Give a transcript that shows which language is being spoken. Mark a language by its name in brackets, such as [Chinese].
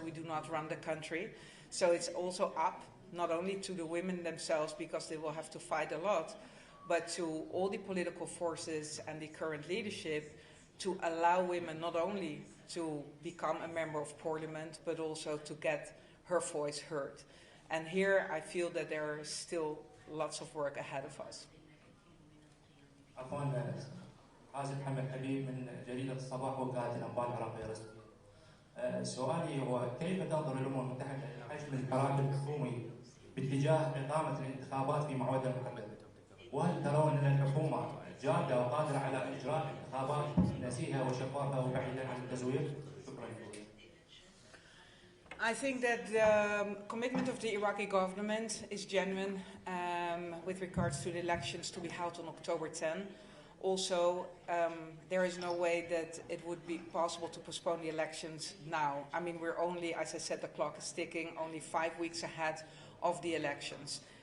[English] We do not run the country. So it's also up, not only to the women themselves, because they will have to fight a lot, but to all the political forces and the current leadership to allow women not only to become a member of parliament, but also to get her voice heard. And here I feel that there is still lots of work ahead of us. [Arabic] عفوا حازم محمد حبيب من جريدة الصباح وكالة الأنباء العراقية الرسمية. سؤالي هو كيف تنظر الأمم المتحدة إلى حجم الحراك الحكومي باتجاه إقامة الانتخابات في موعدها المحدد؟ وهل ترون أن الحكومة جادة وقادرة على إجراء انتخابات نزيهة وشفافة وبعيدة عن التزوير؟ شكرا. [English] I think that the commitment of the Iraqi government is genuine with regards to the elections to be held on October 10. Also, there is no way that it would be possible to postpone the elections now. I mean, we're only, as I said, the clock is ticking, only 5 weeks ahead of the elections.